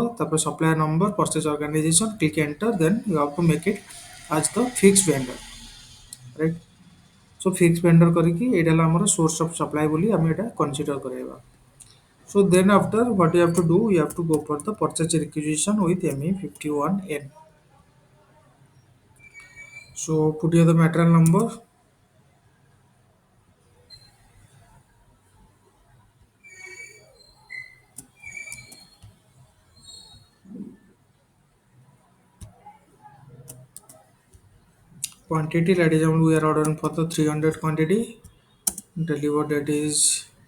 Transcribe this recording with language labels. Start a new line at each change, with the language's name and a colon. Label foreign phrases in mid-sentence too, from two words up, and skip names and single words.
English: ତାପରେ supplier number purchase organization click enter then you have to make it as the fixed vendor right so fixed vendor
Odia: କରିକି ଏଇଟା ହେଲା ଆମର
English: source of supply
Odia: ବୋଲି ଆମେ ଏଟା
English: consider कराଇବା so then after what you have to do you have to go for the purchase requisition with ME51N so put here the material number quantity that is we are ordering for the 300 quantity deliver date is